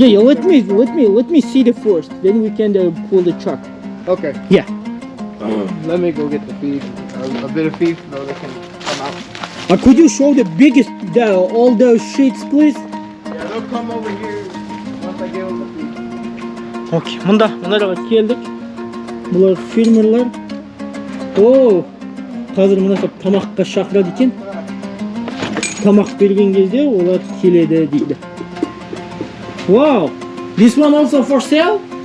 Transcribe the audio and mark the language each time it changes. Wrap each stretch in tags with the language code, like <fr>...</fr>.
<en>Yeah, let me see the first. Then we can pull the truck. Okay. Yeah. Let me go get the feed. A bit of feed so they can come out. Could you show the biggest, all those sheets, please? Yeah, they'll come over here once I give them the feed.</en> <kk>Окей, мұндаға келдік. Бұлар фермерлер. О, қазір мына тамаққа шақырады екен. Тамақ берген кезде олар келеді дейді.</kk> <en>Wow, this one also for sale?</en>